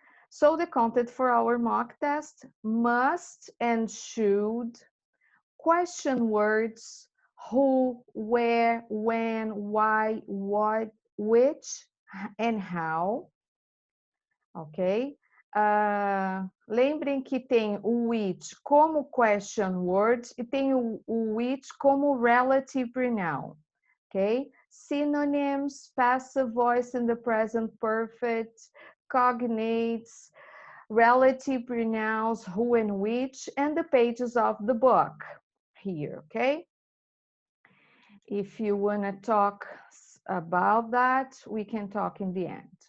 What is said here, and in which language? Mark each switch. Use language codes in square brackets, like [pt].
[en] So the content for our mock test must and should question words who, where, when, why, what, which, and how, ok? [pt] Lembrem que tem o which como question words e tem o which como relative pronoun, ok? [en] Synonyms, passive voice in the present perfect, cognates, relative pronouns, who and which, and the pages of the book here, okay? If you want to talk about that, we can talk in the end.